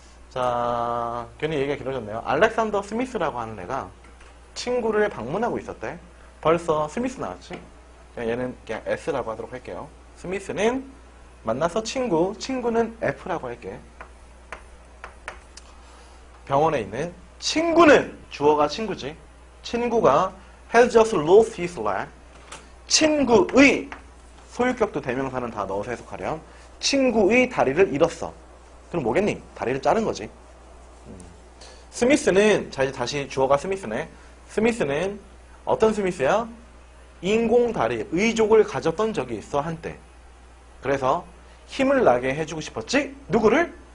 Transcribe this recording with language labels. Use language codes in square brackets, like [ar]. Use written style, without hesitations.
[ko] 자 괜히 얘기가 길어졌네요. 알렉산더 스미스라고 하는 애가 친구를 방문하고 있었대. 벌써 스미스 나왔지? 얘는 그냥 S라고 하도록 할게요. 스미스는 만나서 친구는 F라고 할게. 병원에 있는 친구는 주어가 친구지. 친구가 [en] has just lost his leg. [ko] 친구의 소유격도 대명사는 다 넣어서 해석하렴. 친구의 다리를 잃었어. 그럼 뭐겠니? 다리를 자른 거지. 스미스는 자 이제 다시 주어가 스미스네. 스미스는 어떤 스미스야? 인공다리, 의족을 가졌던 적이 있어 한때. 그래서 힘을 나게 해주고 싶었지? 누구를?